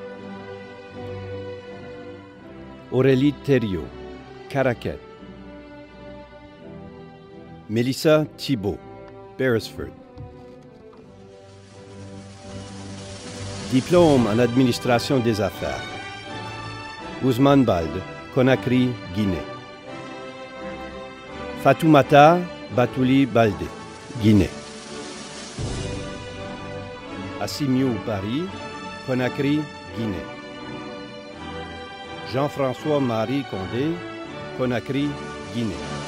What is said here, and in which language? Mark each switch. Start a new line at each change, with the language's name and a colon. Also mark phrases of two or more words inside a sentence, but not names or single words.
French: Aurélie Thériault, Caraquet. Mélissa Thibault, Beresford. Diplôme en administration des affaires. Ousmane Balde, Conakry, Guinée. Fatoumata Batouli Balde, Guinée. Assimiou Paris, Conakry, Guinée. Jean-François-Marie Condé, Conakry, Guinée.